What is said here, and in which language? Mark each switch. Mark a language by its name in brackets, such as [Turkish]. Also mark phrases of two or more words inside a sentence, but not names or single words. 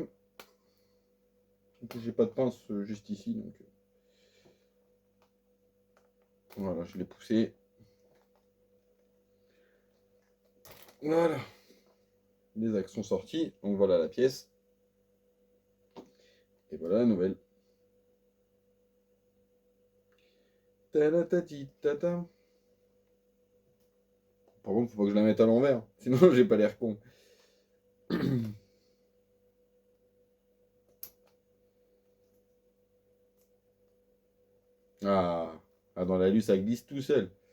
[French] J'ai pas de pince juste ici, donc voilà, je l'ai poussé. Voilà. Les axes sont sortis, donc voilà la pièce. Et voilà la nouvelle. Ta-da-ta-ti-ta-ta. Par contre, faut pas que je la mette à l'envers, sinon j'ai pas l'air con. Ah, dans la lue, ça glisse tout seul.